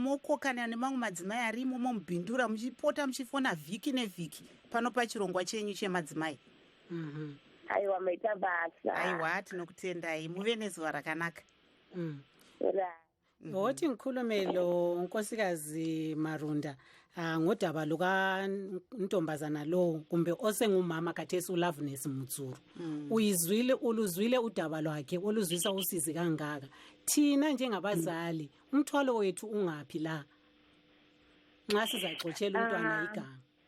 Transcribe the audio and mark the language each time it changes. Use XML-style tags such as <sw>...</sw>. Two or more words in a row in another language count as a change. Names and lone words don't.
<sn>Mokokana nemamwe madzimai arimo momubhindura muchipota muchifona vhiki nevhiki pano pachirongwa chenyu chemadzimai. Aiwa, maita basa. Aiwa, tinokutendai, muve nezuva rakanaka.</sn> <nd>Hoti nkhulumelo nkosikazi Marunda ngodaba lukantombazana lo kumbe osengumama kathesi uLoveness Mutsuru. Uluzwile udaba lwakhe oluzwisa usizi kangaka. Thina njengabazali umthwalo wethu ungaphi la nxa sizaxoxela umntwana igama?</nd>